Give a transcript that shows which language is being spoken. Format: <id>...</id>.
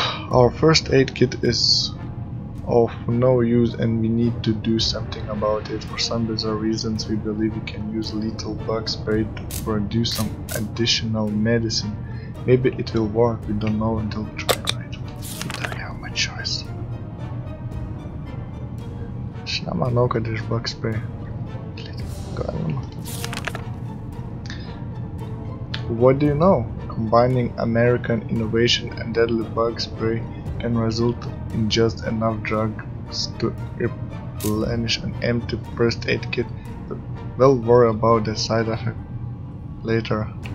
<en>Our first aid kit is of no use and we need to do something about it. For some bizarre reasons we believe we can use lethal bug spray to produce some additional medicine. Maybe it will work, we don't know until we try, right? We don't have much choice.</en> <lt>Aš nemanau, kad iš bug spray galima.</lt> <en>What do you know? Combining American innovation and deadly bug spray can result in just enough drugs to replenish an empty first aid kit, but we'll worry about the side effect later.</en>